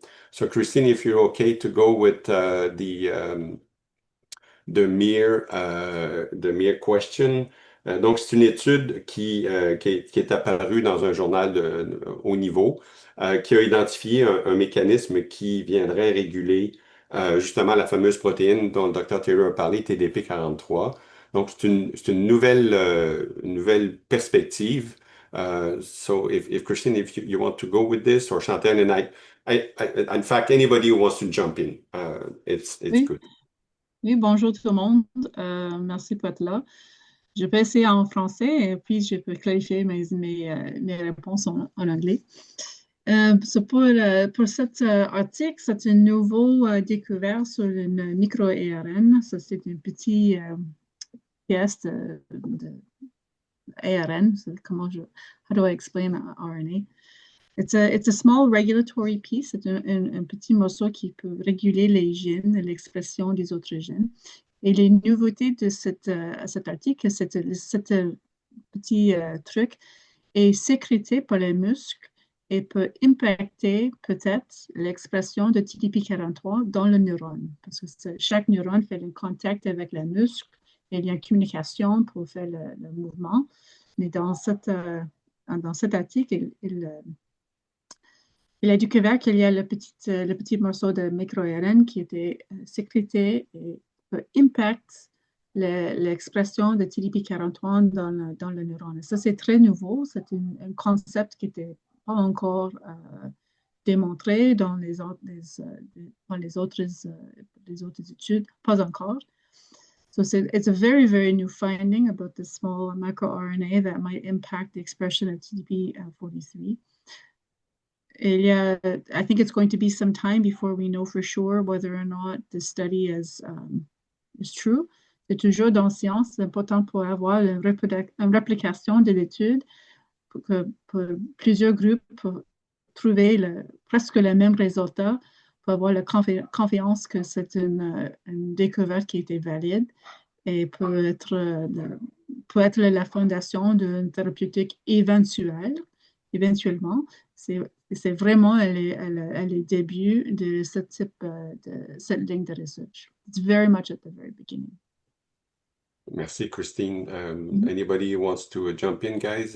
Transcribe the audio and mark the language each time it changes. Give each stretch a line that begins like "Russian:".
English: So, Christine, if you're okay to go with the mere question.
French: Donc, c'est une étude qui est apparue dans un journal de haut niveau qui a identifié un mécanisme qui viendrait réguler justement la fameuse protéine dont le Dr. Taylor a parlé, TDP43. Donc, c'est une nouvelle perspective.
English: So, if Christine, if you want to go with this, or Chantal, and in fact, anybody who wants to jump in, it's good.
French: Oui, bonjour tout le monde. Merci pour être là. Je peux essayer en français et puis je peux clarifier mes réponses en anglais. Pour cet article, c'est un nouveau découvert sur une micro-ARN. Ça, c'est une petite pièce de ARN.
English: How do I explain RNA? It's a small regulatory piece.
French: C'est un petit morceau qui peut réguler les gènes et l'expression des autres gènes. Et les nouveautés de cet article, ce petit truc est sécrété par les muscles et peut impacter peut-être l'expression de TDP43 dans le neurone. Parce que chaque neurone fait un contact avec le muscle et il y a une communication pour faire le mouvement. Mais dans cet article, il a découvert qu'il y a le petit morceau de micro-ARN qui était sécrété et peut impacter l'expression de TDP43 dans le neurone. Et ça, c'est très nouveau. C'est un concept qui n'était pas encore démontré dans dans les autres études, pas encore.
English: So it's a very, very new finding about the small microRNA that might impact the expression of TDP43. I think it's going to be some time before we know for sure whether or not the study is true.
French: C'est toujours dans science, c'est important pour avoir une réplication de l'étude pour plusieurs groupes pour trouver presque le même résultat, pour avoir la confiance que c'est une découverte qui était valide et peut être la fondation d'une thérapeutique éventuellement. C'est vraiment le début de ce type de cette ligne de recherche.
English: It's very much at the very beginning.
French: Merci, Christine.
English: Anybody wants to jump in, guys?